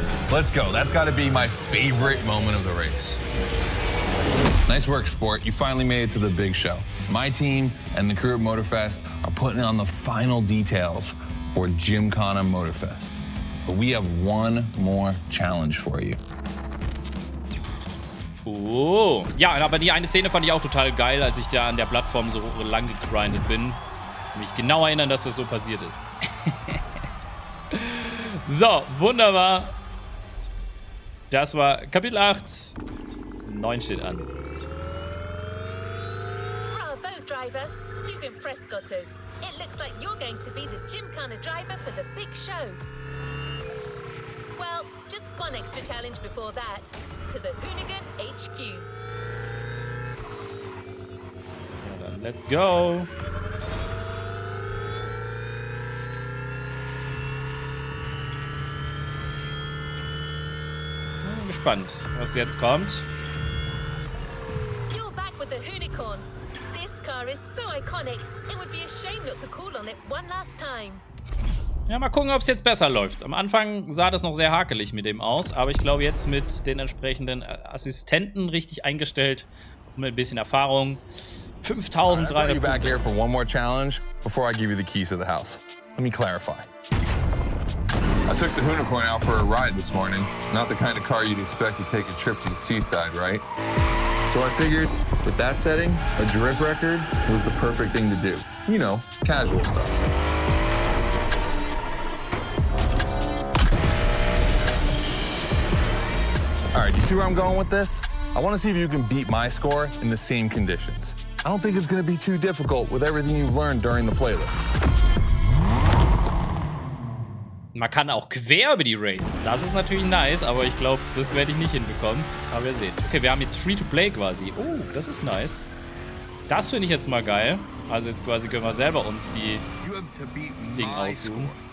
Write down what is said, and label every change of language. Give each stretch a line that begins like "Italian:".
English: Let's go. That's got to be my favorite moment of the race. Nice work, Sport. You finally made it to the big show. My team and the crew at Motorfest are putting on the final details for Gymkhana Motorfest. But we have one more challenge for you. Oh.
German: Ja, aber die eine Szene fand ich auch total geil, als ich da an der Plattform so lang gegrindet bin. Mich genau erinnern, dass das so passiert ist. So, wunderbar. Das war Kapitel 8. 9 steht an.
English: Bravo, driver. You've impressed Goto. It looks like you're going to be the Gymkhana driver for the big show. Well, just one extra challenge before that. To the Hoonigan HQ.
German: Ja, dann
English: let's go.
German: gespannt, was jetzt kommt.
English: You're back with the Hoonigan. This car is so iconic, it would be a shame not to call on it one last time.
German: Ja, mal gucken, ob es jetzt besser läuft. Am Anfang sah das noch sehr hakelig mit dem aus, aber ich glaube jetzt mit den entsprechenden Assistenten richtig eingestellt und mit ein bisschen Erfahrung. 5.300
English: back here for one more challenge before I give you the keys to the house. Let me clarify. I took the Hoonigan out for a ride this morning. Not the kind of car you'd expect to take a trip to the seaside, right? So I figured, with that setting, a drift record was the perfect thing to do. You know, casual stuff. All right, you see where I'm going with this? I want to see if you can beat my score in the same conditions. I don't think it's going to be too difficult with everything you've learned during the playlist.
German: Man kann auch quer über die Raids. Das ist natürlich nice, aber ich glaube, das werde ich nicht hinbekommen. Aber wir sehen. Okay, wir haben jetzt Free-to-Play quasi. Oh, das ist nice. Das finde ich jetzt mal geil. Also jetzt quasi können wir selber uns die Dinge aussuchen.